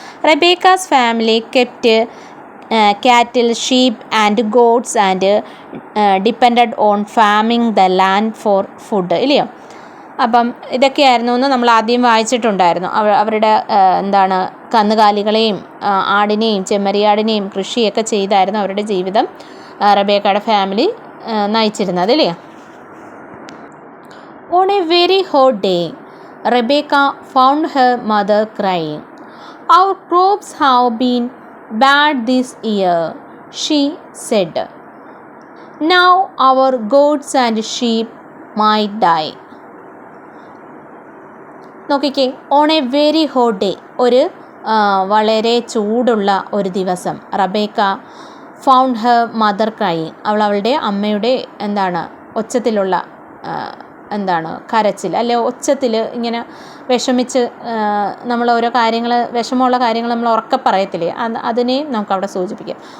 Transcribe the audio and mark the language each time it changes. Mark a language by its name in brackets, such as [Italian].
[English] Rebecca's family kept cattle, sheep and goats and depended on farming the land for food. [Malayalam] ഇല്ലയോ? അപ്പം ഇതൊക്കെയായിരുന്നു എന്ന് നമ്മൾ ആദ്യം വായിച്ചിട്ടുണ്ടായിരുന്നു. അവരുടെ കന്നുകാലികളെയും ആടിനെയും ചെമ്മരിയാടിനെയും കൃഷിയൊക്കെ ചെയ്തായിരുന്നു അവരുടെ ജീവിതം റബേക്കയുടെ ഫാമിലി നയിച്ചിരുന്നത്. ഇല്ലേ? [English] On a very hot day, Rebecca found her mother crying. Our crops have been bad this year, she said. Now our goats and sheep might die. [Malayalam] നോക്കിക്കേ, [English] on a very hot day, [Malayalam] ഒരു വളരെ ചൂടുള്ള ഒരു ദിവസം, [English] Rebecca found her mother crying. [Malayalam] അവളുടെ അമ്മയുടെ ഒച്ചത്തിലുള്ള എന്താണ് കരച്ചിൽ, അല്ലെ ഒച്ചത്തിൽ ഇങ്ങനെ വിഷമിച്ച് നമ്മൾ ഓരോ കാര്യങ്ങൾ, വിഷമമുള്ള കാര്യങ്ങൾ നമ്മൾ ഉറക്കെ പറയത്തില്ലേ, അതിനെയും നമുക്കവിടെ സൂചിപ്പിക്കാം.